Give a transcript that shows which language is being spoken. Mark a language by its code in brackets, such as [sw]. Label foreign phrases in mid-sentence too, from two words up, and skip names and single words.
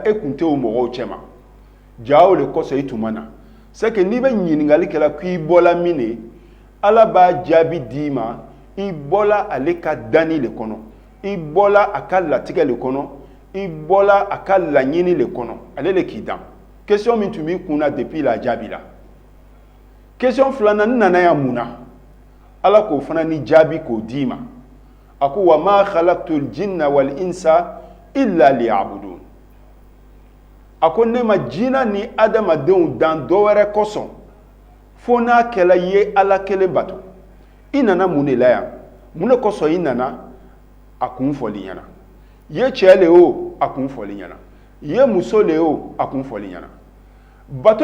[bm] e kun tɛ o mɔgɔw cɛma ja o de kosɔn i tun ma na [fr] c'est que [bm] n'i bɛ ɲininkali kɛla k'i bɔla min de ala b'a jaabi d'i ma i bɔla ale ka danni le kɔnɔ i bɔla a ka latigɛ le kɔnɔ i bɔla a ka laɲini le kɔnɔ ale le k'i dan question min tun b'i kun na depuis la jaabi la question filanan n nana yan mun na ala k'o fana ni jaabi k'o d'i ma a ko [ar] وما خلقت الجن والإنس إلا ليعبدون [bm] a ko ne ma jinna ni adamadenw dan dɔ wɛrɛ kosɔn fo n'a kɛla i ye ala kelen bato i nana mun de la yan mun de kosɔn i nana a kun fɔli ɲɛna i ye cɛ le o a kun fɔli ɲɛna i ye muso le o a kun fɔli ɲɛna bato